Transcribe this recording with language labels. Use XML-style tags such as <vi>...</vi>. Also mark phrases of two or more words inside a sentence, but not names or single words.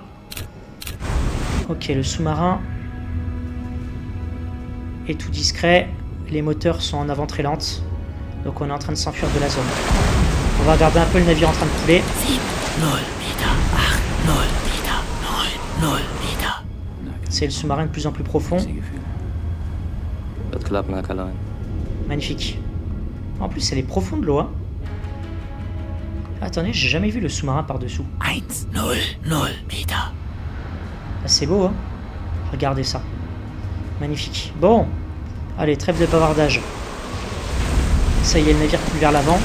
<fr>Ok, le sous-marin est tout discret. Les moteurs sont en avant très lentes. Donc on est en train de s'enfuir de la zone. On va regarder un peu le navire en train de couler.</fr> <de>7 0 Meter. 8 0 Meter. 9 0 Meter.</de> <fr>C'est le sous-marin de plus en plus profond.</fr> <de>Gefühl. Wird klappen, Herr Kaloin.</de> <fr>Magnifique. En plus, elle est profonde l'eau. Hein. Attendez, j'ai jamais vu le sous-marin par-dessous.</fr> <de>1 0 0 Meter.</de> <fr>Ah, c'est beau, hein. Regardez ça. Magnifique. Bon. Allez, trêve de bavardage. Ça y est, le navire coule vers l'avant.</fr>